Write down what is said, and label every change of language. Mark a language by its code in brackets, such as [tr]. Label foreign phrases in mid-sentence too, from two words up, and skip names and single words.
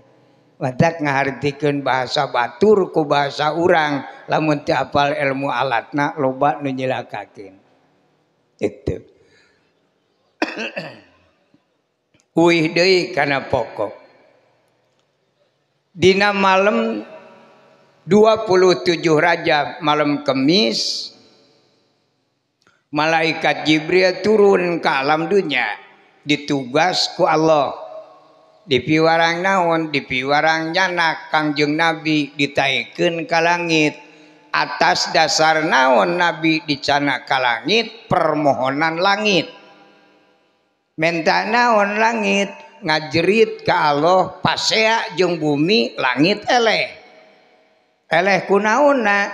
[su] Matak ngahartikeun bahasa batur ku bahasa urang lamun teu apal ilmu alatna loba nu nyilakakeun. Itu. Uih deui kana pokok. dina malam 27 Rajab malam Kemis malaikat Jibril turun ke alam dunia ditugas ku Allah di piwarang naon di piwarang nyana Kangjeng Nabi ditaikeun ka langit atas dasar naon Nabi dicana ka langit permohonan langit menta naon langit ngajerit ka Allah pasea jeung bumi langit eleh kunaonna